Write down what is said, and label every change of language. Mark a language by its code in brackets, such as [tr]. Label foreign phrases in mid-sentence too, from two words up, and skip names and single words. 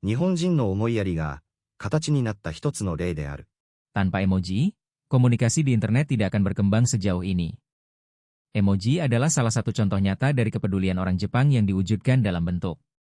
[ja] 日本人の思いやりが形になった一つの例である。 [id] Tanpa emoji, komunikasi di internet tidak akan berkembang sejauh ini. Emoji adalah salah satu contoh nyata dari kepedulian orang Jepang yang diwujudkan dalam bentuk